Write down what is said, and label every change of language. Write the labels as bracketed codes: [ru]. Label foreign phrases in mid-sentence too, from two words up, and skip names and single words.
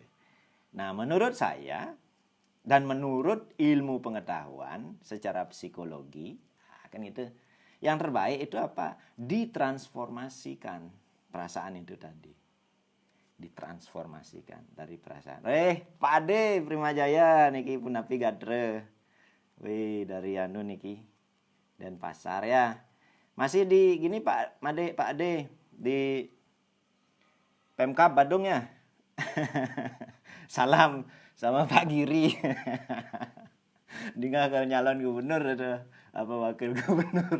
[id] Nah, menurut saya dan menurut ilmu pengetahuan secara psikologi, kan itu yang terbaik itu apa? Ditransformasikan perasaan itu tadi. Ditransformasikan dari perasaan. [ban] Pak Ade Primajaya niki punapi gadre. [id] Wih, dari anu niki Denpasar ya. Masih di gini Pak Ade di Pemkab Badung ya. Salam sama Pak Giri. Dia kalau nyalon gubernur itu apa wakil gubernur.